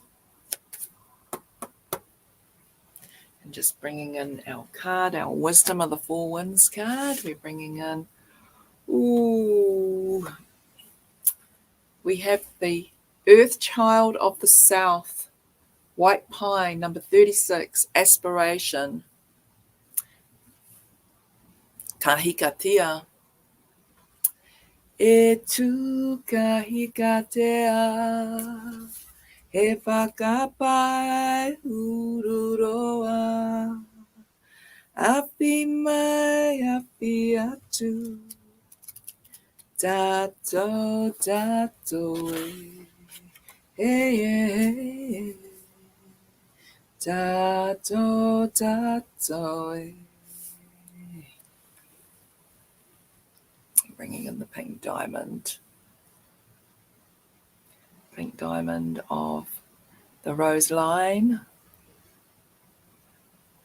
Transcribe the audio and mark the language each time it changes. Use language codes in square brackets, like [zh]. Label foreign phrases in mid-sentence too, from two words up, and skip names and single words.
[en] And just bringing in our card, our Wisdom of the Four Winds card. We're bringing in, we have the Earth Child of the South, White Pine, number 36, Aspiration. [mi] Kahikatea. E tu kahikatea. He whakapai ururoa. Awhi mai awhi atu. Tato tato e. Tato tato e. [en] Bringing in the pink diamond. Pink diamond of the rose line.